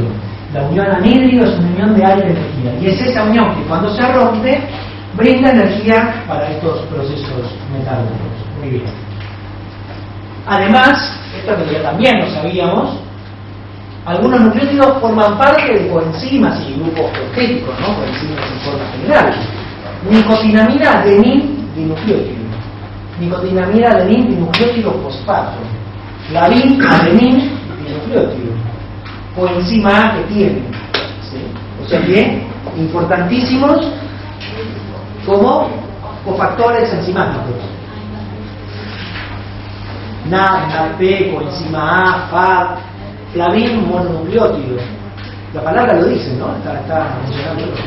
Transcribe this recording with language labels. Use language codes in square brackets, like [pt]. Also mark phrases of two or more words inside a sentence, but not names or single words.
[es] La unión anhídrido es una unión de aire y energía. Y es esa unión que cuando se rompe brinda energía para estos procesos metabólicos. Muy bien. Además, esto que ya también lo sabíamos, algunos nucleótidos forman parte de coenzimas y grupos protéicos, ¿no? Coenzimas en forma general. Nicotinamida adenin dinucleótido. Nicotinamida adenin dinucleótido fosfato. Flavin adenin dinucleótido. Coenzima A que tiene. ¿Sí? O sea que, importantísimos como cofactores enzimáticos. NAD, NADP, coenzima A, FAD, Flavin mononucleótido. La palabra lo dice, ¿no? Está mencionando.